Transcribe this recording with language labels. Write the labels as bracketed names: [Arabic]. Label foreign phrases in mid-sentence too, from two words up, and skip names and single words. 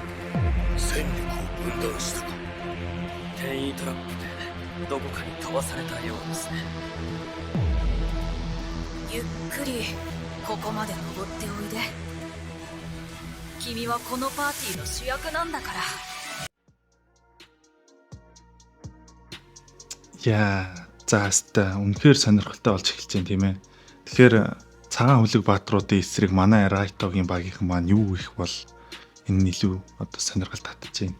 [Japanese] 戦力を分断したか。転移トラップでどこかに飛ばされたようですね。ゆっくりここまで登っておいで。君はこのパーティーの主役なんだから。 [Mongolian] Яа, за хаста үнэхээр сонирхолтой болж эхэлж байна тийм ээ. Тэгэхээр цагаан хөлөг баатруудын эсрэг манай Райтогийн багийнхан маань юу их бол энэ нь илүү одоо сонирхол татж байна.